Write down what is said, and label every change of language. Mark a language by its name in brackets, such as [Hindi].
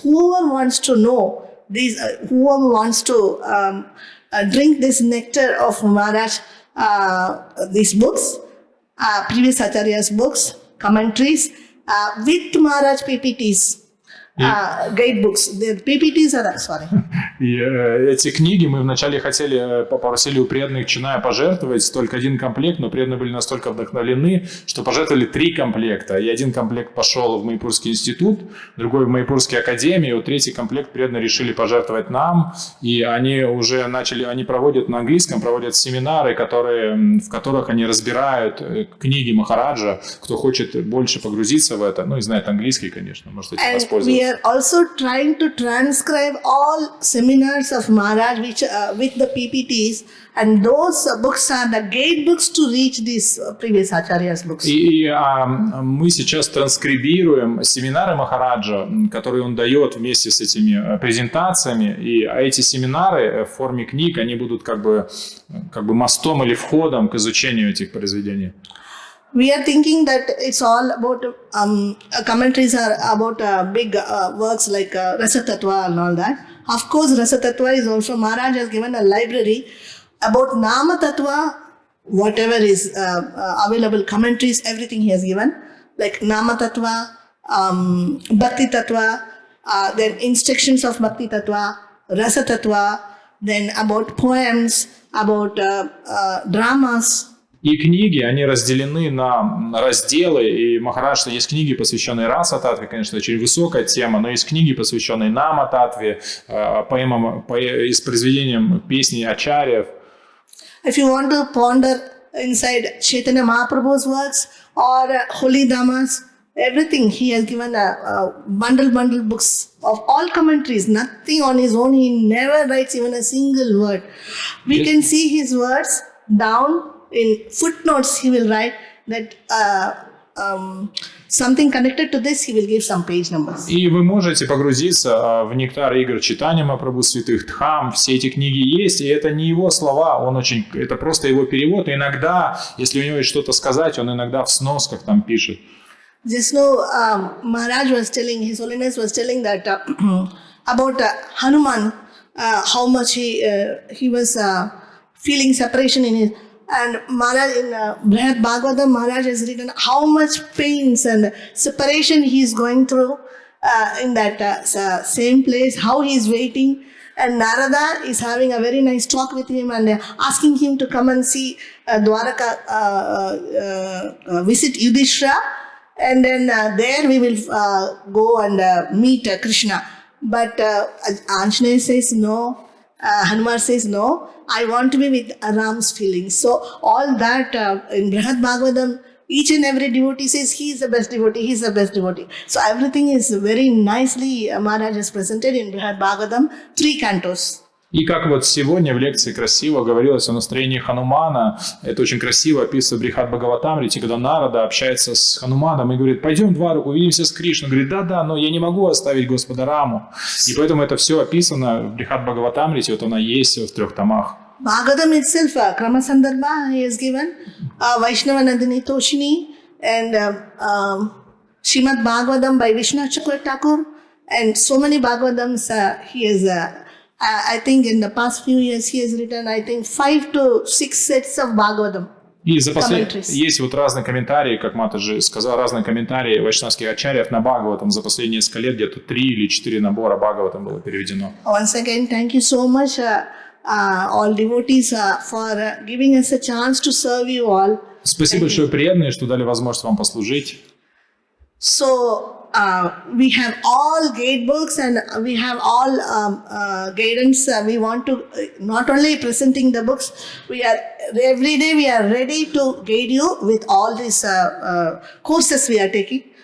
[English] Whoever wants to know these, whoever wants to drink this nectar of Maharaj, these books, previous Acharya's books, commentaries, with Maharaj PPTs, guide books. The PPTs are, sorry. [Russian] И эти книги мы вначале попросили у преданных Чиная пожертвовать только 1 комплект, но преданные были настолько вдохновлены, что пожертвовали 3 комплекта. И 1 комплект пошел в Майпурский институт, другой в Майпурские академии, и 3-й комплект преданные решили пожертвовать нам. И они уже они проводят на английском, проводят семинары, в которых они разбирают книги Махараджа. Кто хочет больше погрузиться в это, и знает английский, конечно, может этим воспользоваться. [English] We are also trying to transcribe all seminars of Maharaj which with the PPTs, and those books are the gate books to reach these previous Acharya's books. [Russian] И мы сейчас транскрибируем семинары Махараджа, которые он дает вместе с этими презентациями, и эти семинары в форме книг, они будут как бы мостом или входом к изучению этих произведений. [English] We are thinking that it's all about commentaries are about big works like Rasa Tattva and all that. Of course, Rasa Tattva is also, Maharaj has given a library about Nama Tattva, whatever is available, commentaries, everything he has given, like Nama Tattva, Bhakti Tattva, then instructions of Bhakti Tattva, Rasa Tattva, then about poems, about dramas. [Russian] И книги, они разделены на разделы, и Махарадж, есть книги, посвященные Раса Татве, конечно, очень высокая тема, но есть книги, посвященные Нама Татве, поэмам, с произведением песней ачарьев. [English] If you want to ponder inside Chaitanya Mahaprabhu's works or Holy Dhammas everything. He has given a bundle books of all commentaries, nothing on his own. He never writes even a single word. We can see his words down in footnotes. He will write that something connected to this, he will give some page numbers. [Russian] И вы можете погрузиться в нектар игр читания Махапрабху святых Дхам. Все эти книги есть, и это не его слова, это просто его перевод. И иногда, если у него есть что-то сказать, он иногда в сносках там пишет. [English] Just now, Maharaj was telling, His Holiness was telling that about Hanuman, how much he was feeling separation in his. And Maharaj in Brihad Bhagavatam, Maharaj has written how much pains and separation he is going through in that same place, how he is waiting. And Narada is having a very nice talk with him and asking him to come and see Dwaraka, visit Yudhishthira. And then there we will go and meet Krishna. But Anjaneya says no, Hanuman says no, I want to be with Ram's feelings. So all that in Brihad Bhagavatam, each and every devotee says he is the best devotee, he is the best devotee. So everything is very nicely Maharaj has presented in Brihad Bhagavatam, 3 cantos. [Russian] И как вот сегодня в лекции красиво говорилось о настроении Ханумана, это очень красиво описывает Брихад Бхагаватамрите, когда Нарада общается с Хануманом и говорит: пойдем, Двараку, увидимся с Кришной. Он говорит: да, но я не могу оставить Господа Раму. И поэтому это все описано в Брихад Бхагаватамрите, вот она есть в 3 томах. [English] Bhagavatam itself, Krama Sandarbha, he has given Vaishnava Nandini Toshini and Srimad Bhagavatam by Vishnu Chakra Thakur, and so many Bhagavatams he has. I think in the past few years he has written, I think 5 to 6 sets of Bhagavatam. [Russian] И есть вот разные комментарии, как Матаджи сказал, разные комментарии вайшнавских ачарьев на Бхагаватам. За последние несколько лет где-то 3 или 4 набора Бхагаватам было переведено. [English] Once again, thank you so much, all devotees, for giving us a chance to serve you all. [Russian] Спасибо большое, преданные, что дали возможность вам послужить. [English] So, we have all gate books and we have all guidance. We want to not only presenting the books, every day we are ready to guide you with all these courses we are taking.